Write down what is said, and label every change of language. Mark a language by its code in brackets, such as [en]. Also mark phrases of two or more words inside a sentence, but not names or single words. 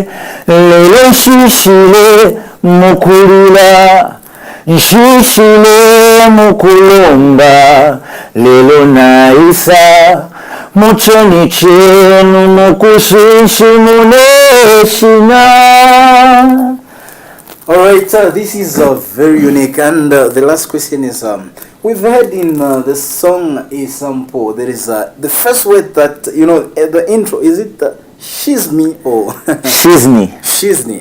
[bem] Lelo nshishile mukulila, nshishile mukulomba, lelo naisa muchoni chenu mukushishimune shina. [en] Alright, this is very unique, and the last question is we've heard in the song a sample. There is the first word that the intro, is it Shizni or Shizni? Shizni.